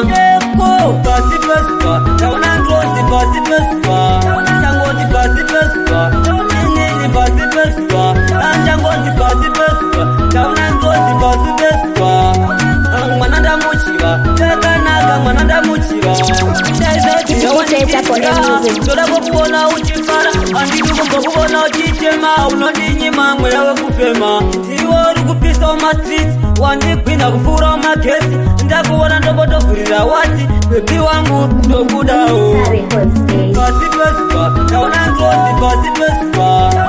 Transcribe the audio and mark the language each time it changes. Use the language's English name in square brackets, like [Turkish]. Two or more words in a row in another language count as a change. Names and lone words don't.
[Shona] Eko, pasi pezuva, taona ngozi pasi pezuva. Ndangoti pasi pezuva, taona nini pasi pezuva. Ndangoti pasi pezuva, taona ngozi pasi pezuva. Mwana ndamuchiva, takanaka mwana ndamuchiva. [English] It's a for the music. [Shona] Ndoda kukuona uchifara, handidi kumbokuona uchichema. Unondinyima mweya wekufema. Ndiwe uri kupisa uma streets, wandigwinha kupfuura uma gesi. Ndakuona ndombotovhurira wati, bebi wangu ndokudawo. Pasi pezuva, taona ngozi pasi pezuva.